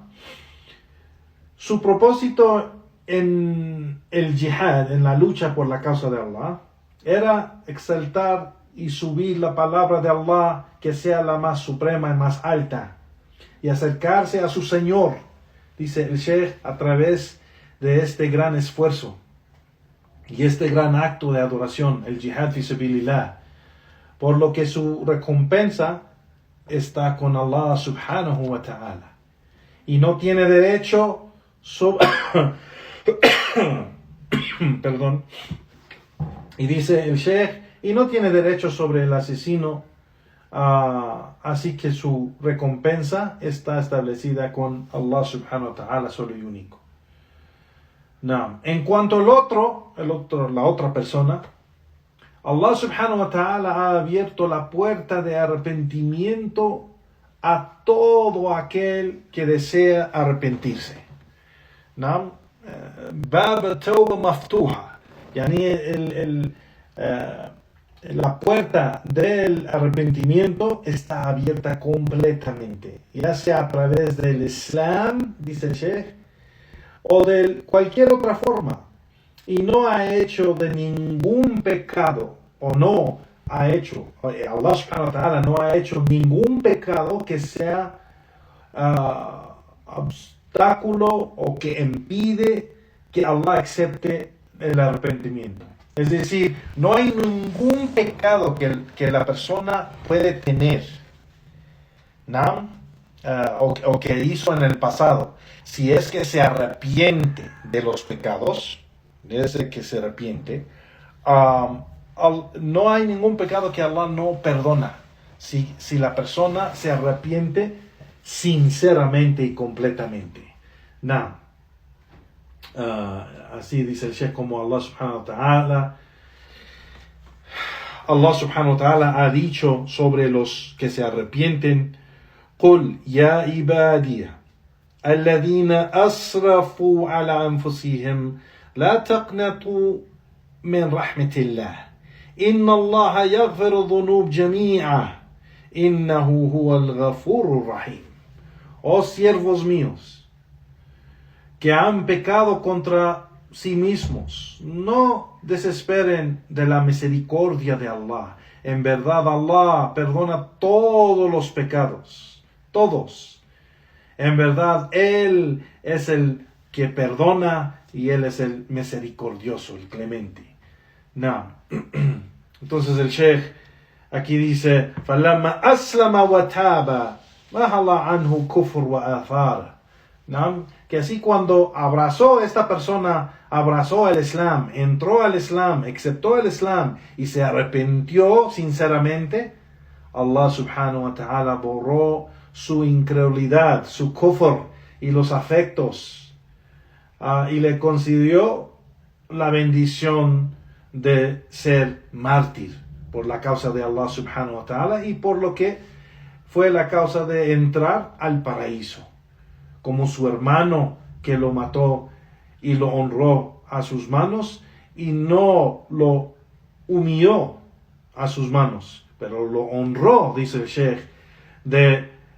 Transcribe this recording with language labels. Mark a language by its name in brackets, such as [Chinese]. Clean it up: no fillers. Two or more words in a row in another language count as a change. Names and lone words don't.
[Spanish] Su propósito en el jihad, en la lucha por la causa de Allah, era exaltar y subir la palabra de Allah, que sea la más suprema y más alta, y acercarse a su Señor, dice el Sheikh, a través de este gran esfuerzo y este gran acto de adoración, el [Arabic] جهاد في سبيل الله, [Spanish] por lo que su recompensa está con Allah [Arabic] سبحانه وتعالى, [Spanish] y no tiene derecho perdón, y dice el Sheikh, y no tiene derecho sobre el asesino, así que su recompensa está establecida con Allah [Arabic] سبحانه وتعالى [Spanish] solo y único. No. En cuanto al la otra persona, Allah [Arabic] سبحانه وتعالى [Spanish] ha abierto la puerta de arrepentimiento a todo aquel que desea arrepentirse. ¿No? [Arabic] باب توبة مفتوحة يعني [Spanish] la puerta del arrepentimiento está abierta completamente, ya sea a través del Islam, dice el Sheikh, o de cualquier otra forma, y no ha hecho de ningún pecado, Allah [Arabic] سبحانه وتعالى [Spanish] no ha hecho ningún pecado que sea obstáculo o que impide que Allah acepte el arrepentimiento. Es decir, no hay ningún pecado que la persona puede tener, ¿no? O que hizo en el pasado. Si es que se arrepiente de los pecados, desde que se arrepiente, no hay ningún pecado que Allah no perdona. Si la persona se arrepiente sinceramente y completamente. No. Así dice el Sheikh, como Allah [Arabic] سبحانه وتعالى [Spanish] ha dicho sobre los que se arrepienten: [Arabic] قل يا عبادي الذين أسرفوا على أنفسهم لا تقنطوا من رحمة الله إن الله يغفر الذنوب جميعا إنه هو الغفور الرحيم. [Spanish] oh siervos míos, que han pecado contra sí mismos, no desesperen de la misericordia de Allah. En verdad, Allah perdona todos los pecados, todos. En verdad, Él es el que perdona y Él es el misericordioso, el clemente. No. Entonces el Sheikh aquí dice, [Arabic] فَلَمَّا أَسْلَمَ وَتَابَ مَحَلَ عَنْهُ كُفْرُ وَآثَارَ. [Spanish] ¿No? Que así cuando esta persona abrazó el Islam, entró al Islam, aceptó el Islam y se arrepintió sinceramente, Allah [Arabic] سبحانه وتعالى [Spanish] borró su incredulidad, su kufr y los afectos, y le concedió la bendición de ser mártir por la causa de Allah [Arabic] سبحانه وتعالى [Spanish] y por lo que fue la causa de entrar al paraíso, como su hermano que lo mató y lo honró a sus manos y no lo humilló a sus manos, pero lo honró, dice el Sheikh, de